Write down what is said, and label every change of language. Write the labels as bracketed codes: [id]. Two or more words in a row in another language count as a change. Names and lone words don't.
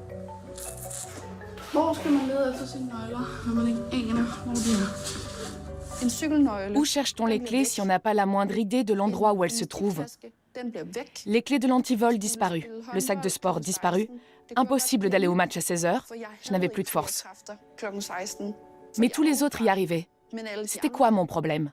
[da] Hvor skal man lede efter sine nøgler, når man ikke aner, hvor de er? [fr] Où cherche-t-on les clés si on n'a pas la moindre idée de l'endroit où elles se trouvent? Les clés de l'antivol disparues, le sac de sport disparu. Impossible d'aller au match à 16h, je n'avais plus de force. Mais tous les autres y arrivaient. C'était quoi mon problème?